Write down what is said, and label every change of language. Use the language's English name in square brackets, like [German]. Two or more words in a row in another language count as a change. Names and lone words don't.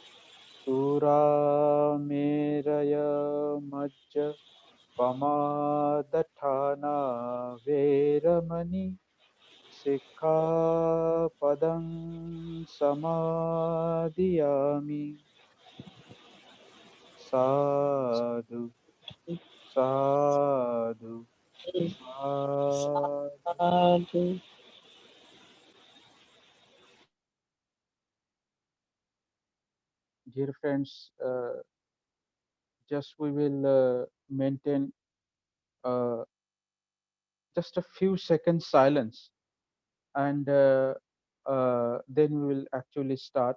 [Pali] Surameraya Majja Pamadatana veramani Sikkhapadang samadhiyami. Sadhu, sadhu, sadhu. Sadhu. [English] Dear friends, just we will maintain uh, just a few seconds silence, and then we will actually start.